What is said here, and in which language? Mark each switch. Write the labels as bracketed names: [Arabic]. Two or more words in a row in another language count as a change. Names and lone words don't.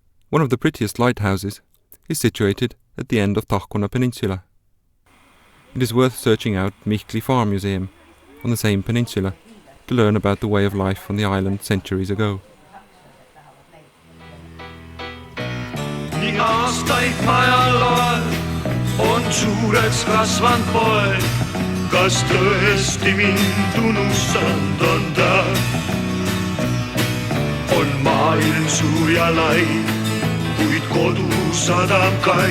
[English] One of the prettiest lighthouses is situated at the end of Tahkona Peninsula. It is worth searching out Michli Farm Museum on the same peninsula to learn about the way of life on the island centuries ago. [Estonian] Nii aastaid majal oled, on suureks kasvanud poeg. Kas tõesti mind unustanud on ta? On maailm suur ja lai, kuid kodu sadam kai.